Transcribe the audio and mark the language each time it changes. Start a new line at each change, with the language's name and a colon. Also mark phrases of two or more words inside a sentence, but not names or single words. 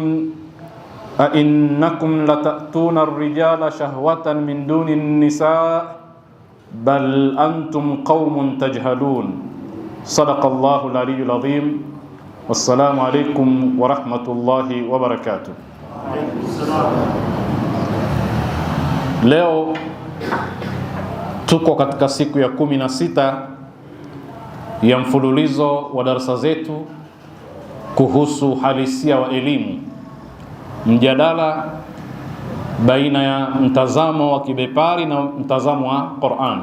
Arabic: أئنكم لتأتون الرجال شهوة من دون النساء بل أنتم قوم تجهلون. صدق الله العلي العظيم. والسلام عليكم ورحمة الله وبركاته.
Swahili: Leo tuko katika siku ya 16 ya mfululizo wa darasa zetu kuhusu halisia wa elimu, mjadala baina ya mtazamo wa kibepari na mtazamo wa Qur'an.